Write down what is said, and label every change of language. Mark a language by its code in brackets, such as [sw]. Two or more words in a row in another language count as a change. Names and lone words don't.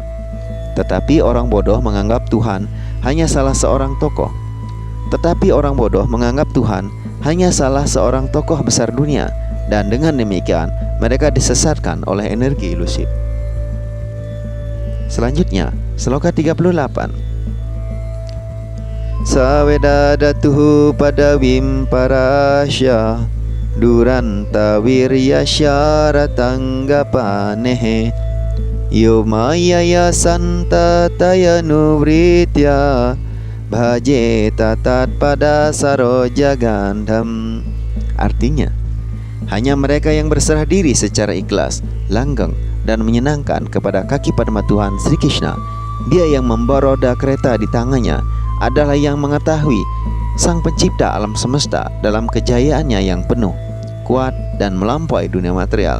[id] Tetapi orang bodoh menganggap Tuhan hanya salah seorang tokoh. besar dunia, dan dengan demikian mereka disesatkan oleh energi ilusif. Selanjutnya, Sloka 38. [sa] Savedadatuhu padawim parasya duranta wirya syaratanggapanehe yo mayaya santa tayanu vritya bhaje tatat pada saroja gandham. [id] Artinya, Hanya mereka yang berserah diri secara ikhlas, langgeng, dan menyenangkan kepada kaki padma Tuhan Sri Krishna, Dia yang membawa roda kereta di tangannya, adalah yang mengetahui Sang Pencipta alam semesta dalam kejayaannya yang penuh, kuat, dan melampaui dunia material.